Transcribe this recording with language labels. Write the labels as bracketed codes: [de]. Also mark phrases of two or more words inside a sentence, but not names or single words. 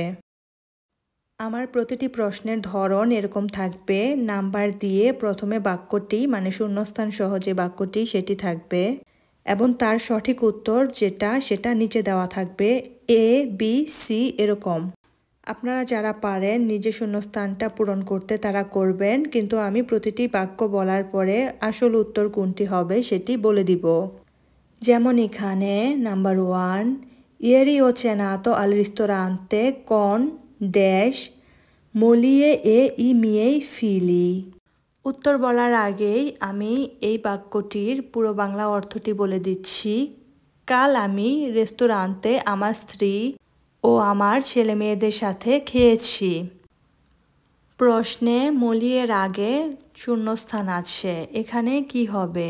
[bn] আমার প্রতিটি প্রশ্নের ধরন এরকম থাকবে, নাম্বার দিয়ে প্রথমে বাক্যটি মানে শূন্যস্থান সহ যে বাক্যটি সেটি থাকবে এবং তার সঠিক উত্তর সেটা নিচে দেওয়া থাকবে A, B, C এরকম। আপনারা যারা পারেন নিজে শূন্যস্থানটা পূরণ করতে তারা করবেন, কিন্তু আমি প্রতিটি বাক্য বলার পরে আসল উত্তর কোনটি হবে সেটি বলে দিব। যেমন এখানে নাম্বার 1, [it] Ieri ho cenato al ristorante con dash moglie e i miei figli। [bn] উত্তর বলার আগেই আমি এই বাক্যটির পুরো বাংলা অর্থটি বলে দিচ্ছি। কাল আমি রেস্তোরাঁতে আমার স্ত্রী ও আমার ছেলে মেয়েদের সাথে খেয়েছি। প্রশ্নে মলিয়ের আগে শূন্যস্থান আছে, এখানে কি হবে?